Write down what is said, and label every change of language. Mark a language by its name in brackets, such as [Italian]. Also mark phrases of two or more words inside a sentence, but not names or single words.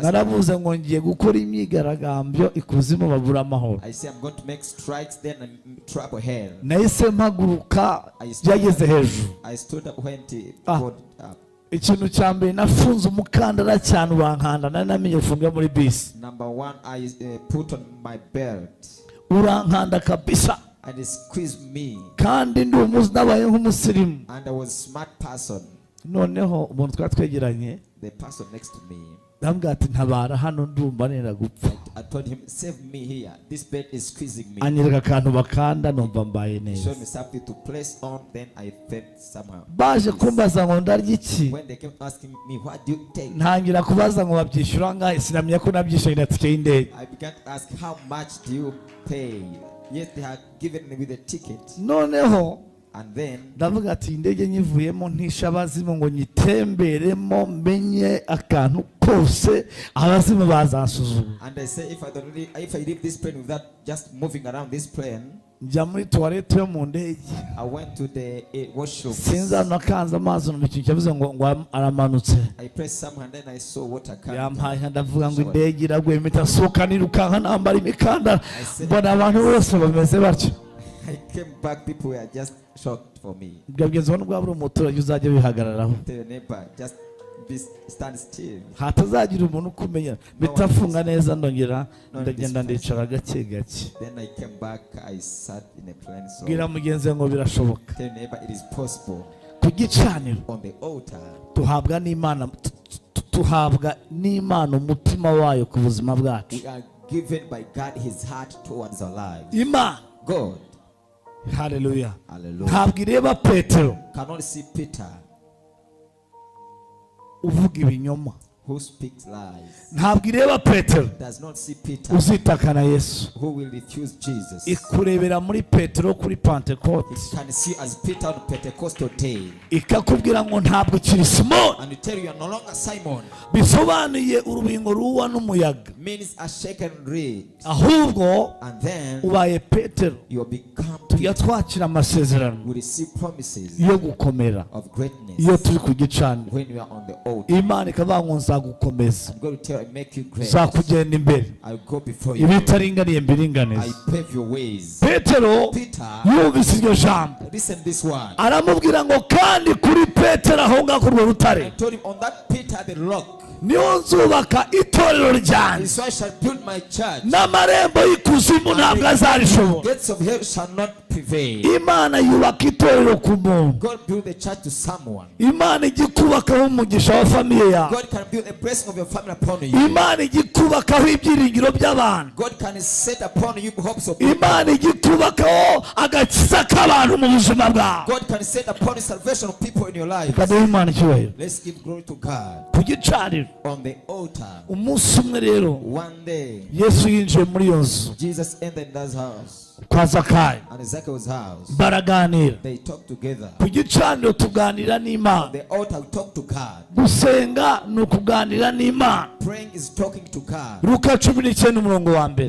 [Kinyarwanda] naravuze ngo ngiye gukora imyigaragambyo ikuzimu babura amahoro. [English] I say I'm going to make strikes then and trouble hell. [Kinyarwanda] Nahise mpaguruka byageze hejuru. [English] I stood up when it Ah. got up. [Kinyarwanda] Ikintu cya mbere nafunze umukandara cyane urankanda, nari namenye ufunga muri bisi, [English] Number one, I put on my belt [Kinyarwanda] urankanda kabisa, [English] and it squeezed me. [Kinyarwanda] kandi ndi umuzi nabaye nk'umusirimu. [English] And I was a smart person. [Kinyarwanda] Noneho umuntu twari twegeranye [English] The person next to me, [Kinyarwanda] ndambwira ati ntabara hano ndumva nenda gupfa. [English] I told him, save me here. This belt is squeezing me. [Kinyarwanda] Anyereka akantu bakanda numva mbaye neza. [English] Showed me something to place on, then I felt somehow. [Kinyarwanda] Baje kumbaza ngo ndarya iki, [English] When they came asking me, what do you take? [Kinyarwanda] ntangira kubaza ngo babyishyura angahe, sinamenya ko nabyishyuye na tike y'indege. [English] I began to ask, how much do you pay? Yes, they had given me with a ticket. [Kinyarwanda] Noneho [English] And then [Kinyarwanda] ndavuga ati indege nyivuyemo ntisha abazimu ngo nyitemberemo menye akantu kose abazimu bazansuzuma. [English] and I say, if I leave this plane without just moving around this plane, [Kinyarwanda] Njya muri tuwarete yo mu ndege, [English] I went to the washroom. [Kinyarwanda] sinzi hano nakanze amazi numva ikintu cyavuze ngo aramanutse. [English] I pressed some and then I saw water coming. [Kinyarwanda] Yampaye ndavuga ngo indege iraguye, mpita nsohoka nirukanka nambara imikandara, mbona abantu bose bameze batyo. [English] I came back, people were just shocked for me. [Kinyarwanda] Bwabwiza ngo bwabura umuturage uzajya wihagararaho, [English] Tell your neighbor, just stand still. [Kinyarwanda] hatazagira umuntu ukumenya. Bitafunga neza ndongera ndagenda ndicara gake gake. [English] Then I came back, I sat in a plane. So [Kinyarwanda] Bwira mugenzi ngo birashoboka. [English] tell your neighbor, it is possible. [Kinyarwanda] Ku gicaniro [English] On the altar, [Kinyarwanda] tuhabwa n'Imana umutima wayo ku buzima bwacu. [English] we are given by God his heart towards our lives. [Kinyarwanda] Imana, [English] God, [Kinyarwanda] haleluya, [English] hallelujah, [Kinyarwanda] ntabwo ireba Petero [English] cannot see Peter [Kinyarwanda] uvuga ibinyoma, [English] who speaks lies. [Kinyarwanda] ntabwo ireba Petero [English] Does not see Peter [Kinyarwanda] uzitakana Yesu. [English] who will refuse Jesus. [Kinyarwanda] Ikurebera muri Petero kuri Pentecote, [English] Can see as Peter on Pentecostal day, [Kinyarwanda] ikakubwira ngo ntabwo ukiri Simoni, [English] and tell you are no longer Simon. [Kinyarwanda] bisobanuye urubingo ruwa n'umuyaga, [English] Means a shaken reed. [Kinyarwanda] ahubwo [English] And then [Kinyarwanda] ubaye Petero. [English] you become [Kinyarwanda] Tujya twakira amasezerano [English] we receive promises [Kinyarwanda] yo gukomera [English] of greatness [Kinyarwanda] iyo turi ku gicaniro. [English] when you are on the altar. [Kinyarwanda] Imana ikavuga ngo nzagukomeza, [English] I'm going to tell you, make you great. [Kinyarwanda] nzakugenda imbere, [English] I'll go before you. [Kinyarwanda] ibitaringaniye [English] I [Kinyarwanda] mbiringaniza. [English] pave your ways. [Kinyarwanda] Petero [English] Peter, [Kinyarwanda] yumvise iryo jambo, [English] listen this one. [Kinyarwanda] aramubwira ngo kandi kuri Petero aho ngaho kuri urwo [English] I [Kinyarwanda] rutare [English] told him, on that Peter the rock, [Kinyarwanda] niho nzubaka itorero ryanjye, [English] is why I shall build my church. [Kinyarwanda] n'amarembo y'ikuzimu ntabwo azarishobora. [English] Gates of hell shall not prevail. [Kinyarwanda] Imana yubaka itorero ku muntu, [English] God build the church to someone. [Kinyarwanda] Imana ijya ikubakaho umugisha wa famiye yawe, [English] God can build a blessing of your family upon you. [Kinyarwanda] Imana ijya ikubakaho ibyiringiro by'abantu, [English] God can set upon you hopes of people. [Kinyarwanda] Imana ijya ikubakaho agakiza k'abantu mu buzima bwawe. [English] God can set upon the salvation of people in your life. [Kinyarwanda] Kaduhe Imana icyubahiro. [English] Let's give glory to God. [Kinyarwanda] Ku gicaniro [English] On the altar, [Kinyarwanda] umunsi umwe rero [English] one day, [Kinyarwanda] Yesu yinjiye muri iyo nzu [English] Jesus entered that house, [Kinyarwanda] kwa Zakayo, [English] and Zacchaeus' house. [Kinyarwanda] baraganira. [English] They talked together. [Kinyarwanda] Ku gicaniro tuganira [English] On [Kinyarwanda] n'Imana, [English] the altar, we talk to God. [Kinyarwanda] gusenga ni ukuganira n'Imana. [English] Praying is talking to God. [Kinyarwanda] Luka 19 umurongo wa mbere